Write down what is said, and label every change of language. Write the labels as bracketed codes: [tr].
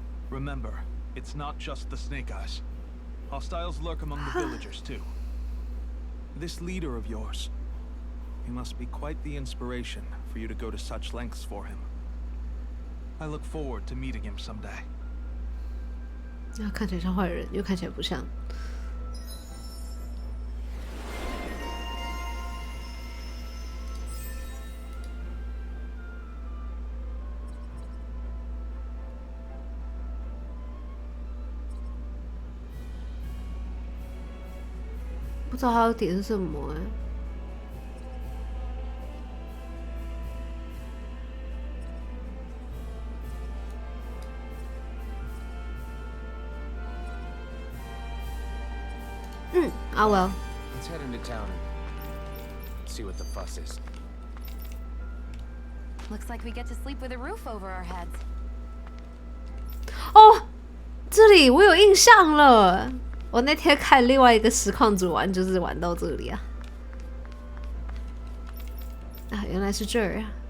[en] Remember, it's not just the Snake Eyes. Hostiles lurk among the villagers too. This leader of yours, he must be quite the inspiration for you to go to such lengths for him. I look forward to meeting him someday. [zh] 啊，看起来像坏人，又看起来不像。不知道他要点什么哎。 [en] Ah well. Let's head into town and see what the fuss is. Looks like we get to sleep with a roof over our heads. [zh] 哦，这里我有印象了。我那天看另外一个实况组玩，就是玩到这里啊。啊，原来是这儿啊。